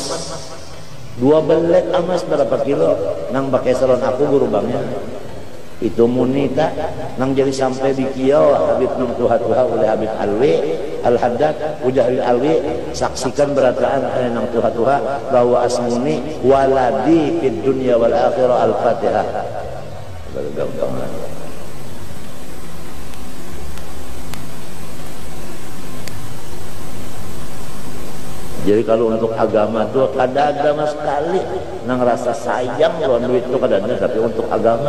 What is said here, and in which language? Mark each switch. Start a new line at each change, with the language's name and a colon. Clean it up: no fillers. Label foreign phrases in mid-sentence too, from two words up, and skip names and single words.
Banjar: 2 belet amas berapa kilo? Nang pakai salon aku guru bangnya. Itu munita nang jadi sampai di Kiau Habib nang tuha-tuha oleh Habib Alwi Al-Haddad Ujahil Alwi saksikan berataan nang tuha-tuha bahwa Asmuni
Arabic: ولدي في الدنيا والآخرة
Banjar: Al-Fatihah. Gampang. Jadi kalau untuk agama itu kada ada sama sekali nang rasa sayang lawan duit itu kada ada, tapi untuk agama.